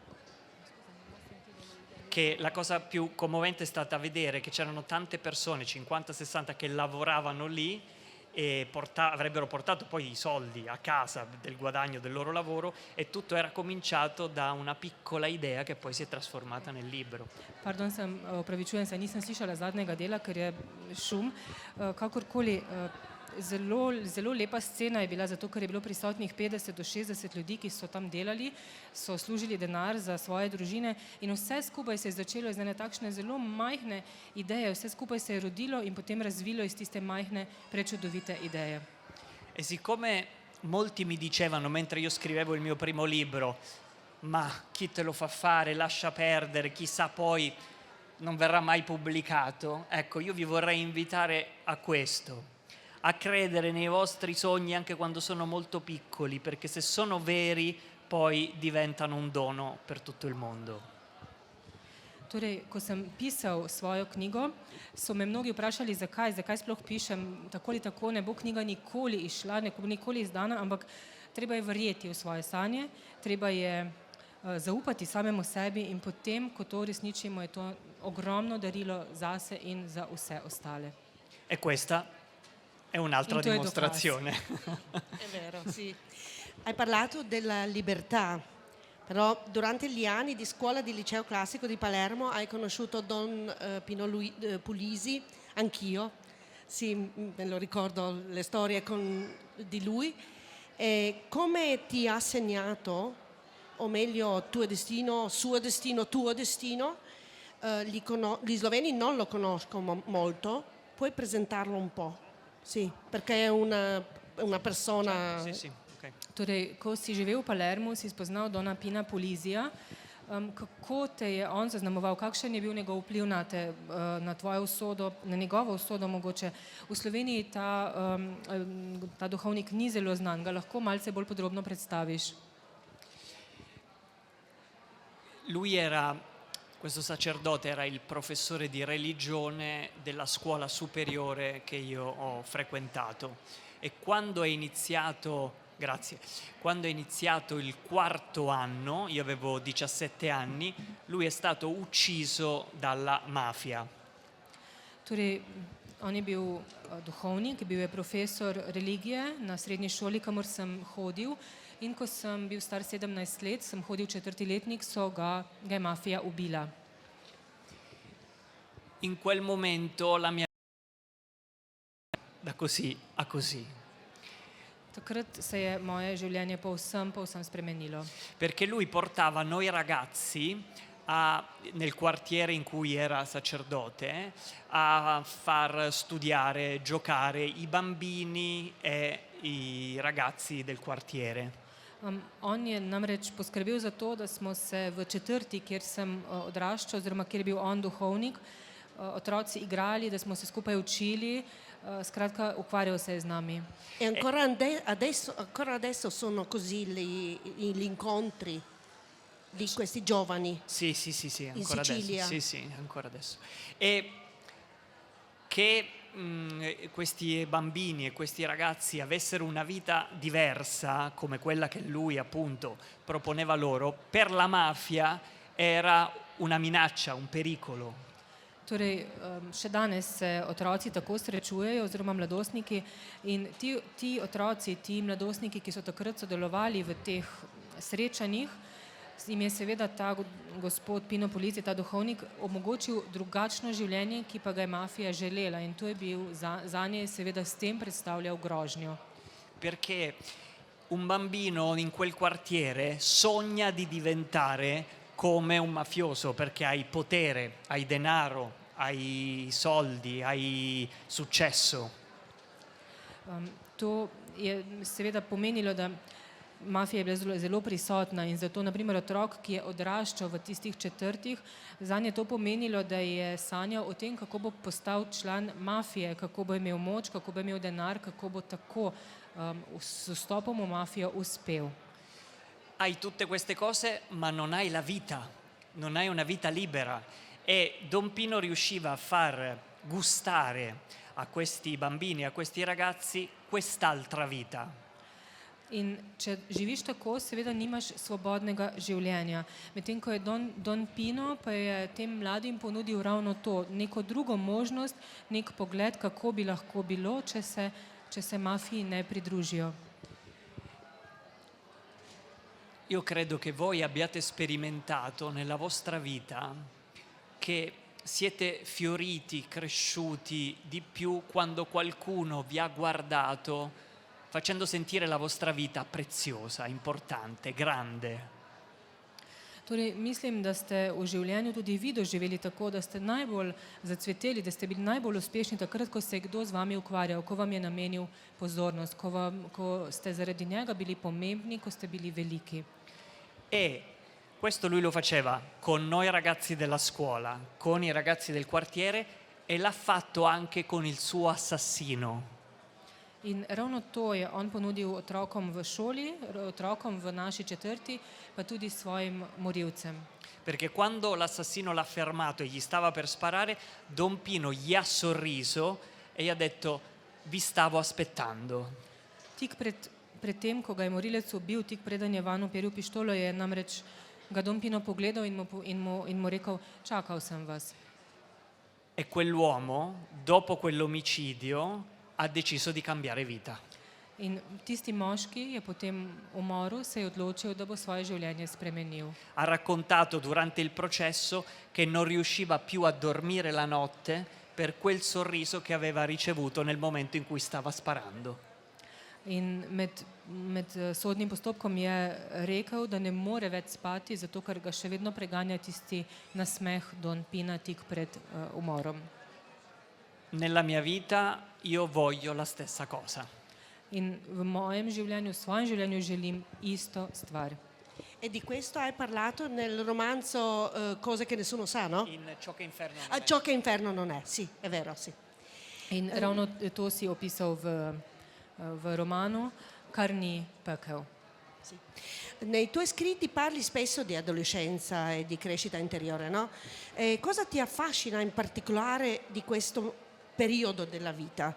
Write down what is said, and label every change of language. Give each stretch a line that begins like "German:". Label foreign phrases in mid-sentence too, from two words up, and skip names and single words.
Italian: Che la cosa più commovente è stata vedere che c'erano tante persone, 50-60, che lavoravano lì e avrebbero portato poi i soldi a casa del guadagno del loro lavoro, e tutto era cominciato da una piccola idea che poi si è trasformata nel libro.
Slovenian: Pardon, opravičujem se, nisem slišala zadnjega dela, ker je šum. Kakorkoli, zelo lepa scena je bila, zato ker je bilo prisotnih 50 do 60 ljudi, ki so tam delali, so služili denar za svoje družine in vse skupaj se je začelo iz ene takšne zelo majhne ideje, vse skupaj se je rodilo in potem razvilo iz tiste majhne, prečudovite ideje.
Italian: E siccome molti mi dicevano mentre io scrivevo il mio primo libro: ma chi te lo fa fare, lascia perdere, chissà poi non verrà mai pubblicato, ecco, io vi vorrei invitare a questo, a credere nei vostri sogni anche quando sono molto piccoli, perché se sono veri poi diventano un dono per tutto il mondo.
Slovenian: Torej, ko sem pisal svojo knjigo, so me mnogi vprašali, zakaj sploh pišem, tako ali tako ne bo knjiga nikoli izšla, ne bo nikoli izdana, ampak treba je verjeti v svoje sanje, treba je zaupati samemu sebi in potem, ko to uresničimo, je to ogromno darilo zase in za vse ostale.
Italian: E questa è un'altra dimostrazione. È vero, sì. Hai parlato della libertà, però durante gli anni di scuola di liceo classico di Palermo hai conosciuto Don Pino Puglisi, anch'io. Sì, me lo ricordo le storie di lui. E come ti ha segnato, o meglio tuo destino, suo destino, tuo destino, gli sloveni non lo conoscono molto, puoi presentarlo un po'? Sì, perché è una persona... Sì, sì, ok.
Slovenian: Torej, ko si živel v Palermu, si spoznal Dona Pina Polizija. Kako te je on zaznamoval, kakšen je bil njegov vpliv na tvojo usodo, na njegovo usodo mogoče? V Sloveniji ta duhovnik ni zelo znan, ga lahko malce bolj podrobno predstaviš?
Italian: Questo sacerdote era il professore di religione della scuola superiore che io ho frequentato e quando è iniziato il quarto anno, io avevo 17 anni, lui è stato ucciso dalla mafia.
Slovenian: Torej, on je bil duhovnik, bil je profesor religije na srednji šoli, kamor sem hodil, in ko sem bil star 17 let, sem hodil v 4. letnik, ga je mafija ubila.
Italian: In quel momento la mia da così a così.
Slovenian: Takrat se je moje življenje povsem spremenilo.
Italian: Perché lui portava noi ragazzi nel quartiere in cui era sacerdote a far studiare, giocare i bambini e i ragazzi del quartiere.
Slovenian: On je namreč poskrbel za to, da smo se v četrti, kjer sem odraščal, oziroma kjer je bil on duhovnik, otroci igrali, da smo se skupaj učili, skratka, ukvarjal se je z nami.
Italian: E ancora adesso sono così gli incontri di questi giovani? Sì, ancora Sicilia. adesso. Sì, ancora adesso. E che questi bambini e questi ragazzi avessero una vita diversa, come quella che lui appunto proponeva loro, per la mafia era una minaccia, un pericolo.
Slovenian: Torej, še danes se otroci tako srečujejo, oziroma mladostniki, in ti otroci, ti mladostniki, ki so takrat sodelovali v teh srečanjih, jim je seveda ta gospod Pino Polizija, ta duhovnik, omogočil drugačno življenje, ki pa ga je mafija želela, in to je bil zanje seveda s tem predstavljal grožnjo.
Italian: Perché un bambino in quel quartiere sogna di diventare come un mafioso, perché hai potere, hai denaro, hai soldi, hai successo.
Slovenian: To je seveda pomenilo, da mafija je bila zelo prisotna, in zato naprimer otrok, ki je odraščal v tistih četrtih, zanje je to pomenilo, da je sanjal o tem, kako bo postal član mafije, kako bo imel moč, kako bo imel denar, kako bo tako s vstopom v mafijo uspel.
Italian: Hai tutte queste cose, ma non hai la vita, non hai una vita libera. E Don Pino riusciva a far gustare a questi bambini, a questi ragazzi, quest'altra vita.
Slovenian: In če živiš tako, seveda nimaš svobodnega življenja. Medtem ko je Don Pino pa je tem mladim ponudil ravno to, neko drugo možnost, nek pogled, kako bi lahko bilo, če se mafiji ne pridružijo.
Italian: Io credo che voi abbiate sperimentato nella vostra vita che siete fioriti, cresciuti di più quando qualcuno vi ha guardato facendo sentire la vostra vita preziosa, importante, grande.
Slovenian: Torej, mislim, da ste v življenju tudi vi doživeli tako, da ste najbolj zacveteli, da ste bili najbolj uspešni takrat, ko se je kdo z vami ukvarjal, ko vam je namenil pozornost, ko ste zaradi njega bili pomembni, ko ste bili veliki.
Italian: E questo lui lo faceva con noi ragazzi della scuola, con i ragazzi del quartiere e l'ha fatto anche con il suo assassino.
Slovenian: In ravno to je on ponudil otrokom v šoli, otrokom v naši četrti, pa tudi svojim morilcem.
Italian: Perché quando l'assassino l'ha fermato e gli stava per sparare, Don Pino gli ha sorriso e gli ha detto: vi stavo aspettando.
Slovenian: Tik pred tem, ko ga je morilec ubil, tik preden je vanj uperil pištolo, je namreč ga Don Pino pogledal in mu rekel: čakal sem vas.
Italian: E quell'uomo, dopo quell'omicidio, ha deciso di cambiare vita.
Slovenian: In tisti moški je potem umoril, se je odločil, da bo svoje življenje spremenil.
Italian: Ha raccontato durante il processo che non riusciva più a dormire la notte per quel sorriso che aveva ricevuto nel momento in cui stava sparando.
Slovenian: In med sodnim postopkom je rekel, da ne more več spati, zato ker ga še vedno preganja tisti nasmeh Don Pina tik pred umorom.
Italian: Nella mia vita io voglio la stessa cosa.
Slovenian: In v mojem življenju, v svojem življenju želim isto stvar.
Italian: E di questo hai parlato nel romanzo Cose che nessuno sa, no? In ciò che inferno non Ah, è. ciò che inferno non è, sì, è vero, sì.
Slovenian: In ravno to si opisal v romanu, kar ni pekel.
Italian: Sì. Nei tuoi scritti parli spesso di adolescenza e di crescita interiore, no? Cosa ti affascina in particolare di questo periodo della vita?